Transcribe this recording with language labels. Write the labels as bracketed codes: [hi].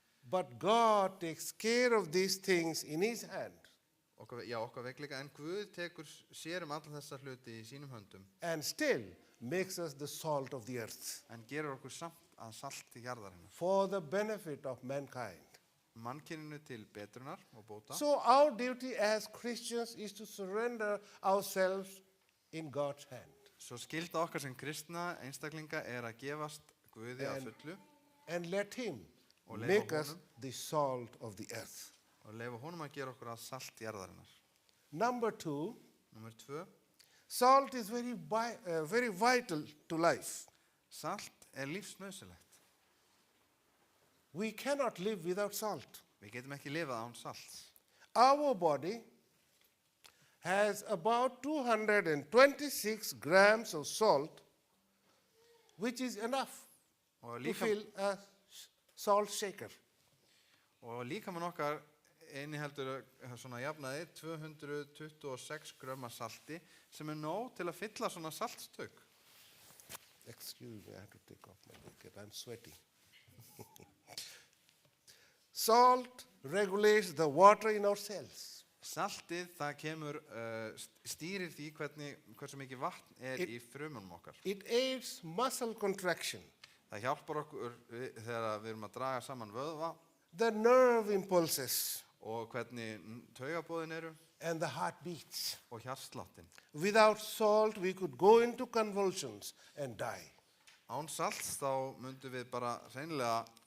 [en] But God takes care of these things in His hand [is] okkar veikleika, en Guð tekur sér alla þessa hluti í sínum höndum [en] and still makes us the salt of the earth [is] en gerur okkur samt að salti jarðarinnar. [en] for the benefit of mankind. [is] Mannkyninu til betrunar og bóta. [en] So our duty as Christians is to surrender ourselves in God's hand [is] Svo skylda okkar sem kristna einstaklinga er að gefast Guði að En- fullu [en] and let Him [is] Og [en] make [is] leyfa [en] us [is] honum, [en] the salt of the earth. [is] og leyfa honum að gera okkur að salt jarðarinnar. [en] Number 2, [is] Númer 2. [en] salt is very vital to life. [is] Salt lífsnauðsynlegt. [en] We cannot live without salt. [is] Við getum ekki lifað án salts. [en] Our body has about 226 grams of salt, which is enough [is] Og [en] to fill a salt shaker. [is] líkamann okkar inniheldur svona jafnaði 226 grömm af salti sem nóg til að fylla svona saltstök. [en] Excuse me, I have to take off my jacket. I'm sweating. Salt regulates the water in our cells. [is] Saltið, það kemur, stýrir því hversu mikið vatn í frumunum okkar. [en] It aids muscle contraction, [is] Það hjálpar okkur þegar við erum að draga saman vöðva [en] the nerve impulses, [is] og hvernig taugabóðin eru [en] and the heartbeats. [is] og hjartsláttin. [en] Without salt, we could go into convulsions and die. [is] Án salts þá myndum við bara hreinlega